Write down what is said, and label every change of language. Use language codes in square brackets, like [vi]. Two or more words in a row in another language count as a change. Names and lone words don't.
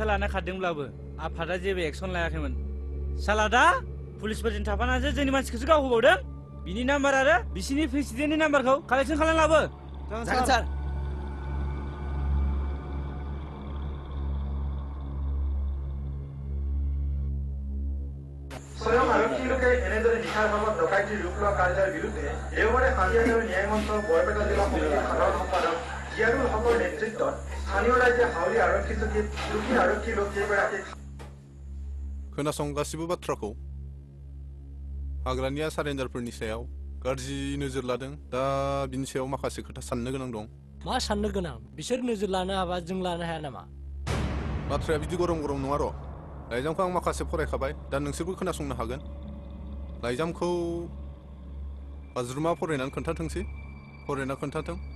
[brx] लाना खारदोंब्लाबो आफादा जेबो एक्सन लायाखैमोन साला दा पुलिसफोरजों थाफानासो जोंनि मानसिखौसो गावहोबावदों बिनि नाम्बार आरो बिसिनि प्रेसिडेन्टनि नाम्बारखौ कालेक्सन खालामना लाबो जागोन सार [as] স্বয়ং আৰক্ষীলোকে এনেদৰে নিশাৰ ভাগত ডকাইতিৰ ৰূপ লোৱা কাৰ্যৰ বিৰুদ্ধে দেওবাৰে হাজিয়াৰ ন্যায়মন্ত্ৰ বৰপেটা জিলা সমিতিৰ সাধাৰণ সম্পাদক জিয়াৰুল হকৰ নেতৃত্বত স্থানীয় ৰাইজে হাউলি আৰক্ষী চকীত দুখী আৰক্ষী লোক কেইগৰাকীক [brx] खोनासं गासिबो बाथ्राखौ हाग्रानिया सारेन्डारफोरनि सायाव गाज्रि नोजोर लादों दा बिनि सायाव माखासे खोथा साननो गोनां दं मा साननो गोनां बिसोर नोजोर लानो हाबा जों लानो हाया नामा बाथ्राया बिदि गरम नङा र' लाइजामखौ आं माखासे फरायखाबाय दा नोंसोरबो खोनासंनो हागोन लाइजामखौ बाज्रुमा फरायनानै खोन्थाथों